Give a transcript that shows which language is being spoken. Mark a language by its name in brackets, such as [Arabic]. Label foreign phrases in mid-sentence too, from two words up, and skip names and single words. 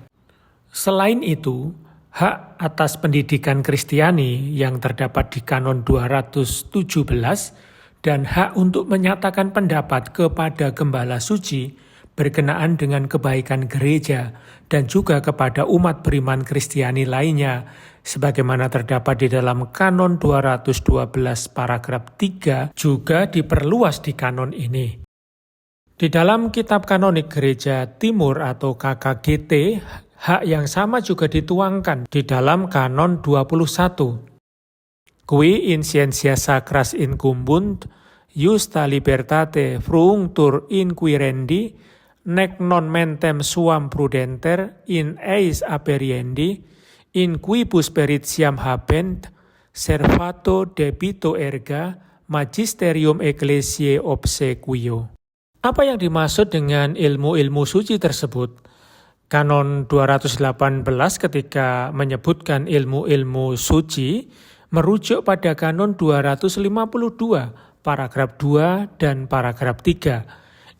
[Indonesian] Selain itu, hak atas pendidikan Kristiani yang terdapat di kanon 217 dan hak untuk menyatakan pendapat kepada gembala suci berkenaan dengan kebaikan gereja dan juga kepada umat beriman Kristiani lainnya, sebagaimana terdapat di dalam kanon 212 paragraf 3 juga diperluas di kanon ini. Di dalam kitab kanonik Gereja Timur atau KKGT, hak yang sama juga dituangkan di dalam kanon 21. [Latin] Qui in scientia sacras incumbunt, justa libertate frunctur inquirendi, nec non mentem suam prudenter in eis aperiendi, in quibus peritiam habent, servato debito erga, magisterium ecclesiae obsequio. [Indonesian] Apa yang dimaksud dengan ilmu-ilmu suci tersebut? Kanon 218 ketika menyebutkan ilmu-ilmu suci merujuk pada kanon 252 paragraf 2 dan paragraf 3.